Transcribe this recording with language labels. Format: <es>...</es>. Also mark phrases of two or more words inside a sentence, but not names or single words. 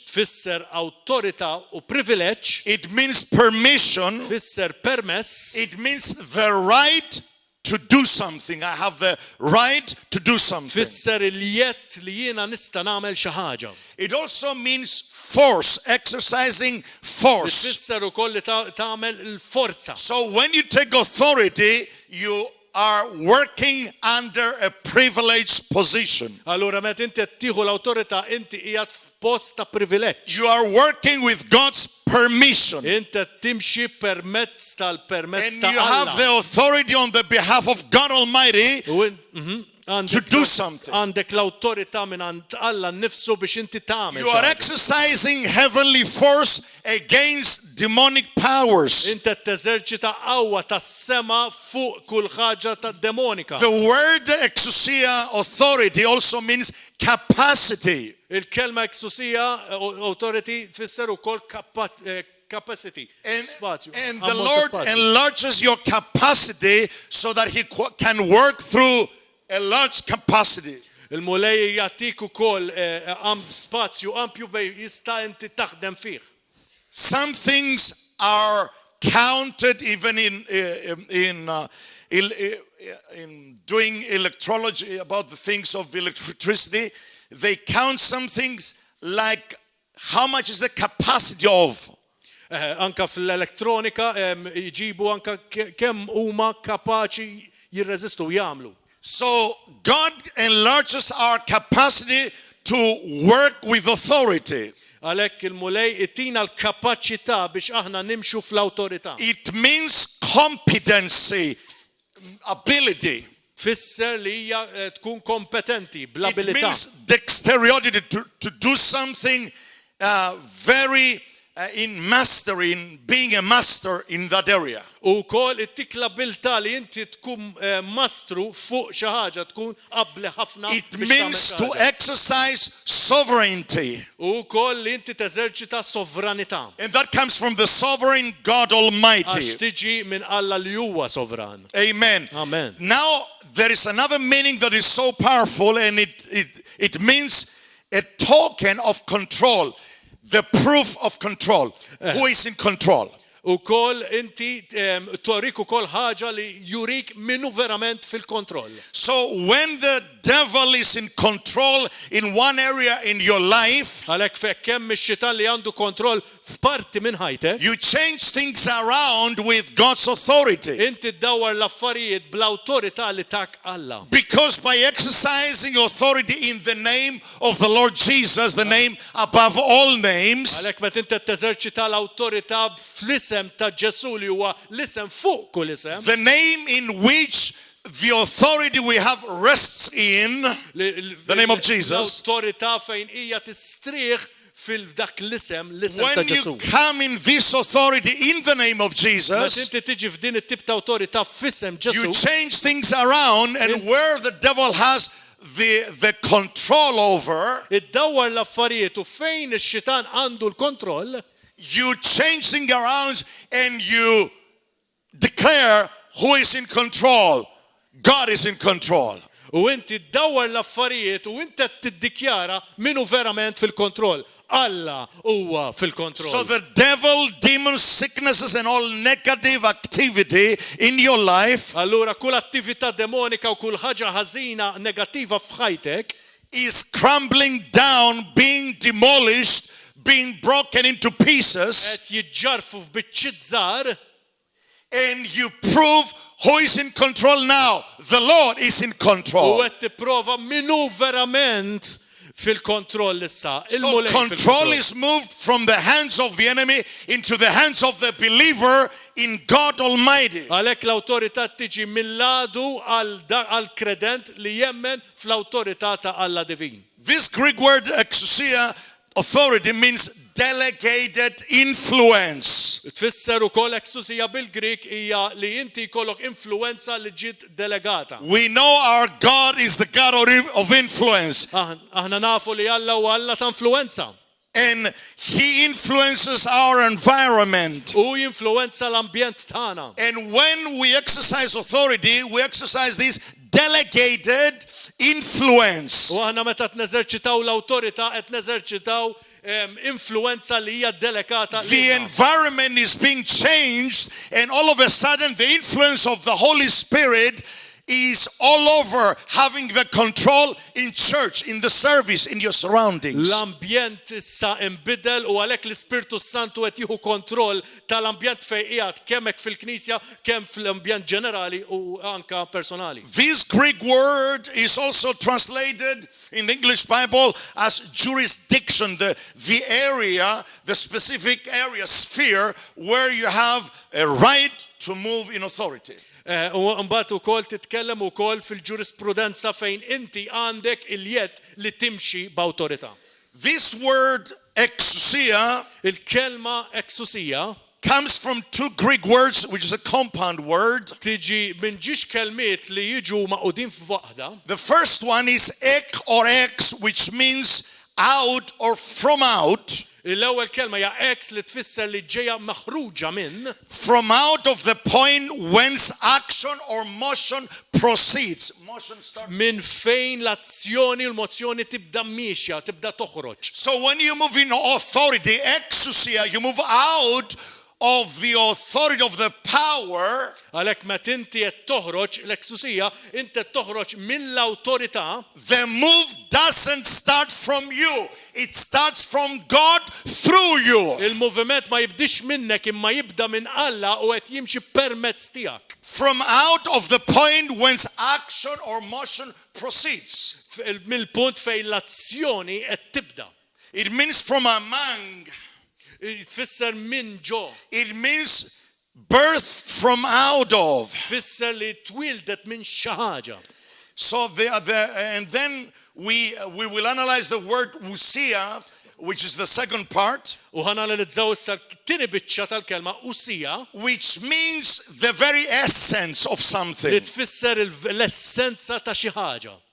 <mt>tfisser awtorità u privileġġ,</mt> <en>it means permission,</en> <mt>tfisser permess,</mt> <en>it means the right to do something. I have the right to do something.</en> <mt>tfisser il-jett li jiena nista' nagħmel xi ħaġa.</mt> <en>It also means force, exercising force.</en> <mt>Tfisser ukoll li tagħmel il-forza.</mt> <en>So when you take authority, you are working under a privileged position.</en> <mt>Allura meta inti qed tieħu l-awtorità inti qiegħed f'post ta' privileġġ.</mt> <en>You are working with God's permission.</en> <mt>Inti qed timxi permezz tal-permess</mt> <en>And</en> <mt>ta'</mt> <en>you have</en> <mt>Alla.</mt> <en>the authority on the behalf of God Almighty to do something.</en> <mt>Għandek l-awtorità minn għand Alla nnifsu biex inti tagħmel.</mt> <en>You are exercising heavenly force against demonic powers.</en> <mt>Inti qed teżerċita qawwa tas-sema fuq kull ħaġa tad-demonika.</mt> <en>The word exousia, authority, also means capacity.</en> <mt>Il-kelma eksusija authority tfisser ukoll capacity. Spazju.</mt> <en>And the Lord enlarges your capacity so that He can work through a large capacity.</en> <mt>Il-mulej jagħtik ukoll spazju ampju bej jista' inti taħdem fih.</mt> <en>Some things are counted even in doing electrology about the things of electricity. They count some things like how much is the capacity of.</en> <mt>Anka fl-elettronika jġibu anka kemm huma kapaċi jirreżistu jagħmlu.</mt> <en>So God enlarges our capacity to work with authority.</en> <mt>Għalhekk il-mulej ittina l-kapaċità biex aħna nimxu fl-awtorità.</mt> <en>It means competency, ability.</en> <mt>Tfisser li hija tkun kompetenti</mt> <en>It</en> <mt>bl-abilità.</mt> <en>means dexterity to do something very in mastery, in being a master in that area.</en> <mt>U kol ittik l-abilità li inti tkun mastru fuq xi ħaġa tkun qabli ħafna.</mt> <en>It means to exercise sovereignty.</en> <mt>U kol li inti teżerċita sovranità.</mt> <en>And that comes from the sovereign God Almighty.</en> <mt>Għax tiġi minn Alla li huwa sovran.</mt> <en>Amen.</en> <mt>Amen.</mt> <en>Now there is another meaning that is so powerful, and it means a token of control, the proof of control. Who is in control?</en> <mt>U kol inti torik ukoll ħaġa li jurik minnu verament fil-kontroll.</mt> <en>So when the devil is in control in one area in your life,</en> <mt>Għalhekk fekk kemm ix-xitan li għandu kontroll f'parti minn ħajtek,</mt> <en>you change things around with God's authority.</en> <mt>inti ddawwar l-affarijiet bl-awtorità li tak Alla.</mt> <en>Because by exercising authority in the name of the Lord Jesus, the name above all names,</en> <mt>Għalhekk meta inti teżerċita l-awtorità fl-isem ta' Ġesu li huwa l-isem fuq kull isem,</mt> <en>the name in which the authority we have rests in, the name of Jesus.</en> <mt>L-awtorità fejn hija tistrieħ fil-dak l-isem ta'</mt> <en>When</en> <mt>Ġesu.</mt> <en>you come in this authority in the name of</en> <mt>Meta</mt> <en>Jesus,</en> <mt>inti tiġi f'din it-tip ta' awtorità f'isem</mt> <en>you</en> <mt>Ġesu,</mt> <en>change things around, and where the devil has the control over,</en> <mt>iddawwar l-affarijiet u fejn ix-xitan għandu l-kontroll,</mt> <en>you change things around and you declare who is in control. God is in control.</en> <mt>u inti ddawwar l-affarijiet u inti tiddikjara minnu verament fil-kontroll. Alla huwa</mt> <en>So</en> <mt>fil-kontroll.</mt> <en>the devil, demons, sicknesses, and all negative activity in your life</en> <mt>Allura kull attività demonika u kull ħaġa ħażina negattiva f'ħajtek</mt> <en>is crumbling down, being demolished, being broken into pieces,</en> <mt>qed jiġġarfu f'biċċiet żgħar,</mt> <en>and you prove who is in control now. The Lord is in</en> <mt>u</mt> <en>control.</en> <mt>qed tipprova minnu verament fil-kontroll issa.</mt> <en>So</en> <mt>Il-mulej</mt> <en>control</en> <mt>fil-kontroll.</mt> <en>is moved from the hands of the enemy into the hands of the believer in God Almighty.</en> <mt>Għalhekk l-awtorità tiġi mill-ladu għal-kredent li jemmen fl-awtorità ta' Alla divin.</mt> <en>This Greek word exousia, authority, means delegated influence.</en> <mt>Tfisser ukoll eksusija bil-Grik hija li inti jkollok influenza li ġiet delegata.</mt> <en>We know our God is the God of influence,</en> <mt>Aħna nafu li Alla huwa Alla ta' influenza.</mt> <en>and He influences our environment.</en> <mt>U jinfluenza l-ambjent tagħna.</mt> <en>And when we exercise authority, we exercise this delegated influence.</en> <mt>U aħna meta tneżerċitaw l-awtorità qed neżerċitaw influenza li hija delegata.</mt> <en>The environment is being changed, and all of a sudden the influence of the Holy Spirit is all over, having the control in church, in the service, in your surroundings.</en> <mt>L-ambjent issa imbidel u għalhekk l-Ispirtu Santu qed jieħu kontroll tal-ambjent fejn qiegħed kemm hekk fil-Knisja, kemm fl-ambjent ġenerali u anka personali.</mt> <en>This Greek word is also translated in the English Bible as jurisdiction, the area, the specific area, sphere, where you have a right to move in authority.</en> <mt>U mbagħad ukoll titkellem ukoll fil-ġurisprudenza fejn inti għandek il-jed li timxi b'awtorità.</mt> <en>This word exousia</en> <mt>Il-kelma exousia</mt> <en>comes from two Greek words, which is a compound word.</en> <mt>tiġi minn ġiex kelmiet li jiġu maqudin f'waħda.</mt> <en>The first one is ek or ex, which means out or from out.</en> <mt>L-ewwel kelma hija ex li tfisser li ġejja maħruġa minn</mt> <en>From out of the point whence action or motion proceeds. Motion starts.</en> <mt>minn fejn l-azzjoni u l-mozzjoni tibda mixja, tibda toħroġ.</mt> <en>So when you move in authority, exousia, you move out of the authority of the power.</en> <mt>Għalhekk meta inti qed toħroġ l-eksusija, inti qed toħroġ mill-awtorità.</mt> <en>The move doesn't start from you. It starts from God through you.</en> <mt>Il-moviment ma jibdix minnek imma jibda minn Alla u qed jimxi permezz tiegħek.</mt> <en>From out of the point whence action or motion proceeds.</en> <mt>Mill-punt fejn l-azzjoni qed tibda.</mt> <en>It means from among.</en> <mt>Tfisser minn ġo.</mt> <en>It means birth from out of.</en> <mt>Tfisser li twildet minn xi ħaġa.</mt> <en>So and then we will analyze the word usia, which is the second part,</en> <mt>U ħanalizzaw issa t-tieni biċċa tal-kelma usija</mt> <en>which means the very essence of</en> <mt>li</mt> <en>something.</en> <mt>tfisser l-essenza ta' xi ħaġa.</mt>